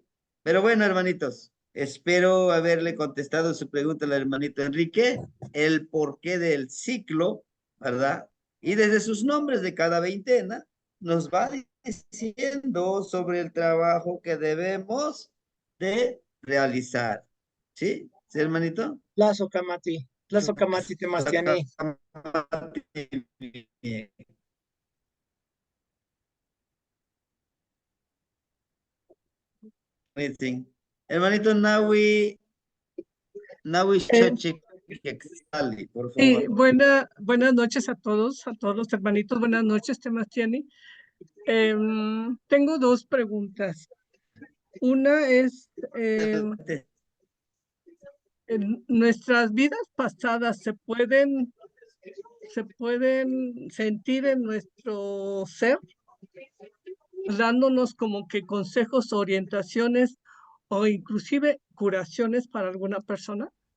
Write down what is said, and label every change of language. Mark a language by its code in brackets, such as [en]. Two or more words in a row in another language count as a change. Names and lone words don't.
[es] Pero bueno, hermanitos, espero haberle contestado su pregunta al hermanito Enrique, el porqué del ciclo, ¿verdad? Y desde sus nombres de cada veintena nos va diciendo sobre el trabajo que debemos de realizar, ¿sí? ¿Sí, hermanito? Lazo Camati. [nah] Lazo Camati Temastiani. [es] Amazing. Hermanito Nawi Eh, Xochitl Quetzali, por sí, favor. buenas noches a todos los hermanitos. Buenas noches, Temastiani. Tengo dos preguntas. Una es, en nuestras vidas pasadas se pueden sentir en nuestro ser, dándonos como que consejos, orientaciones o inclusive curaciones para alguna persona.